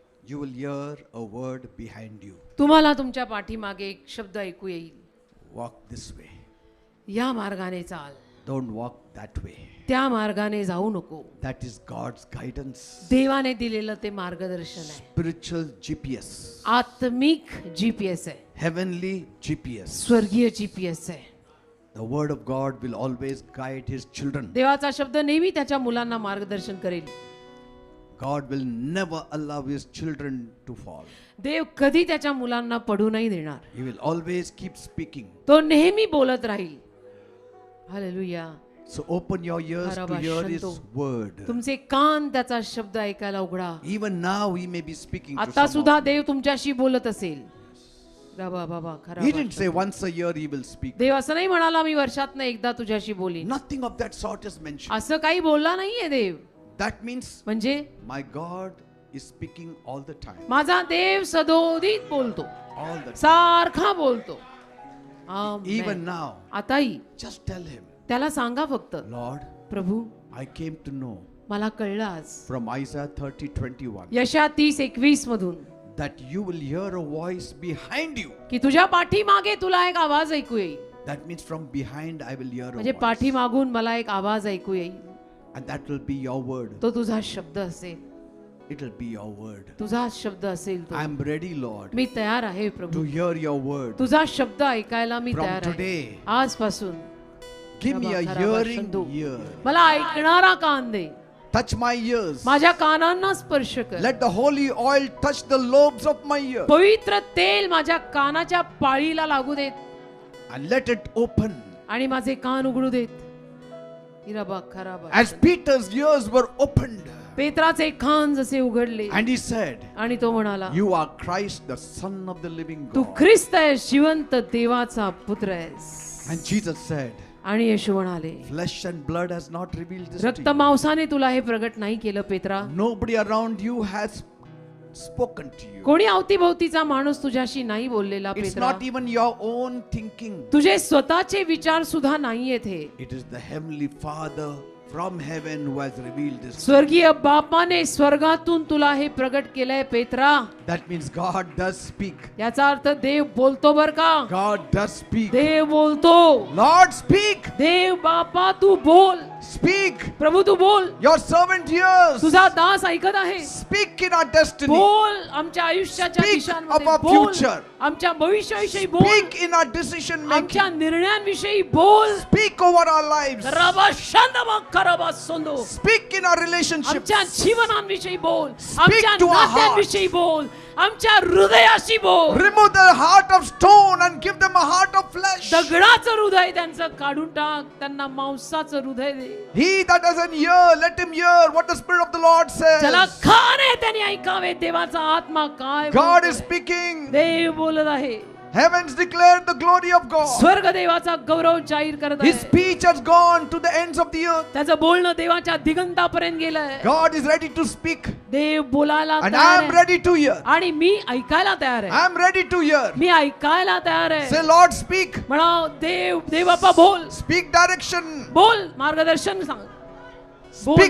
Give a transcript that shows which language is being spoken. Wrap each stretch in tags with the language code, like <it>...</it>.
<en>You will hear a word behind you.</en> <mr>तुम्हाला तुमच्या पाठीमागे एक शब्द ऐकू येईल.</mr> <en>Walk this way.</en> <mr>या मार्गाने चाल,</mr> <en>Don't walk that way.</en> <mr>त्या मार्गाने जाऊ नको.</mr> <en>That is God's guidance.</en> <mr>देवाने दिलेलं ते मार्गदर्शन आहे.</mr> <en>Spiritual GPS.</en> <mr>आत्मिक GPS आहे,</mr> <en>Heavenly GPS.</en> <mr>स्वर्गीय GPS आहे.</mr> <en>The word of God will always guide his children.</en> <mr>देवाचा शब्द नेहमी त्याच्या मुलांना मार्गदर्शन करेल.</mr> <en>God will never allow his children to fall.</en> <mr>देव कधी त्याच्या मुलांना पडू नाही देणार.</mr> <en>He will always keep speaking.</en> <mr>तो नेहमी बोलत राहील. Hallelujah.</mr> <en>So open your ears to hear his word.</en> <mr>तुमचे कान त्याचा शब्द ऐकायला उघडा.</mr> <en>Even now he may be speaking to</en> <mr>आता</mr> <en>someone.</en> <mr>सुद्धा देव तुमच्याशी बोलत असेल. बाबा खरा.</mr> <en>He didn't say once a year he will speak.</en> <mr>देव असं नाही म्हणाला मी वर्षातनं एकदा तुझ्याशी बोलीन.</mr> <en>Nothing of that sort is mentioned.</en> <mr>असं काही बोलला नाहीये देव.</mr> <en>That means</en> <mr>म्हणजे</mr> <en>my God is speaking all the time.</en> <mr>माझा देव सदोदित बोलतो,</mr> <en>All the time.</en> <mr>सारखा बोलतो. आमेन.</mr> <en>Even now,</en> <mr>आताही</mr> <en>just tell him,</en> <mr>त्याला सांगा फक्त,</mr> <en>Lord,</en> <mr>Prabhu</mr> <en>I came to know</en> <mr>मला कळलं आज</mr> <en>from Isaiah 30:21</en> <mr>यशा 30:21 मधून</mr> <en>that you will hear a voice behind you.</en> <mr>की तुझ्या पाठीमागे तुला एक आवाज ऐकू येईल.</mr> <en>That means from behind I will hear a</en> <mr>म्हणजे</mr> <en>voice.</en> <mr>पाठीमागून मला एक आवाज ऐकू येईल.</mr> <en>And that will be your word.</en> <mr>तो तुझा शब्द असेल,</mr> <en>It will be your word.</en> <mr>तुझा शब्द असेल तो.</mr> <en>I am ready, Lord,</en> <mr>मी तयार आहे</mr> <en>to</en> <mr>Prabhu,</mr> <en>hear your word.</en> <mr>तुझा शब्द ऐकायला मी</mr> <en>From</en> <mr>तयार आहे.</mr> <en>today,</en> <mr>आजपासून</mr> <en>give me a hearing ear.</en> <mr>मला ऐकणारा कान दे.</mr> <en>Touch my ears.</en> <mr>माझ्या कानांना स्पर्श कर.</mr> <en>Let the holy oil touch the lobes of my ear.</en> <mr>पवित्र तेल माझ्या कानाच्या पाळीला लागू देत</mr> <en>And let it open.</en> <mr>आणि माझे कान उघडू देत. इराबा खराबा.</mr> <en>As Peter's ears were opened.</en> <mr>पेत्राचे कान जसे उघडले</mr> <en>And he said,</en> <mr>आणि तो म्हणाला,</mr> <en>You are Christ, the Son of the living</en> <mr>Tu</mr> <en>God.</en> <mr>ख्रिस्त आहेस, जिवंत देवाचा पुत्र आहेस.</mr> <en>And Jesus said,</en> <mr>आणि येशू म्हणाले,</mr> <en>Flesh and blood has not revealed this to</en> <mr>रक्त</mr> <en>you.</en> <mr>मांसाने तुला हे प्रगट नाही केलं Petra.</mr> <en>Nobody around you has spoken to you.</en> <mr>कोणी अवतीभोवतीचा माणूस तुझ्याशी नाही बोललेला</mr> <en>It's</en> <mr>Petra.</mr> <en>not even your own thinking.</en> <mr>तुझे स्वतःचे विचार सुद्धा नाहीयेत हे.</mr> <en>It is the Heavenly Father from heaven who has revealed this.</en> <mr>स्वर्गीय बापाने स्वर्गातून तुला हे प्रगट केलंय Petra.</mr> <en>That means God does speak.</en> <mr>याचा अर्थ देव बोलतो बर का.</mr> <en>God does speak.</en> <mr>देव बोलतो.</mr> <en>Lord, speak.</en> <mr>देव बापा तू बोल.</mr> <en>Speak.</en> <mr>प्रभू तू बोल.</mr> <en>Your servant hears.</en> <mr>तुझा दास ऐकत आहे.</mr> <en>Speak in our destiny.</en> <mr>बोल आमच्या आयुष्याच्या</mr> <en>Speak</en> <mr>दिशांमध्ये</mr> <en>of our</en> <mr>बोल.</mr> <en>future.</en> <mr>आमच्या भविष्याविषयी बोल.</mr> <en>Speak in our decision making.</en> <mr>आमच्या निर्णयांविषयी बोल.</mr> <en>Speak over our lives. रबा शांदमा करबा सोंदो. Speak in our relationships.</en> <mr>आमच्या जीवनांविषयी बोल.</mr> <en>Speak</en> <mr>आमच्या</mr> <en>to our</en> <mr>नात्यांविषयी बोल. आमच्या हृदयाशी बोल.</mr> <en>Remove the heart of stone and give them a heart of flesh.</en> <mr>दगडाचं हृदय त्यांचं काढून टाक. त्यांना मांसाचं हृदय दे.</mr> <en>He that doesn't hear, let him hear what the Spirit of the Lord</en> <mr>ज्याला</mr> <en>says.</en> <mr>कान त्यांनी ऐकावे देवाचा आत्मा काय</mr> <en>God</en> <mr>बोलतोय.</mr> <en>is speaking.</en> <mr>देव बोलत आहे.</mr> <en>Heavens declare the glory of God.</en> <mr>स्वर्ग देवाचा गौरव जाहीर करत</mr> <en>His</en> <mr>आहे.</mr> <en>speech has gone to the ends of the earth.</en> <mr>त्याचं बोलणं देवाच्या दिगंतापर्यंत गेलंय.</mr> <en>God is ready to speak.</en> <mr>देव बोलायला</mr> <en>And</en> <mr>तयार</mr> <en>I am</en> <mr>आहे.</mr> <en>ready to hear.</en> <mr>आणि मी ऐकायला तयार आहे.</mr> <en>I am ready to hear.</en> <mr>मी ऐकायला तयार</mr> <en>Say,</en> <mr>आहे.</mr> <en>Lord, speak.</en> <mr>म्हणा देव बाप्पा बोल.</mr> <en>Speak direction.</en> <mr>बोल मार्गदर्शन सांग. बोल.</mr>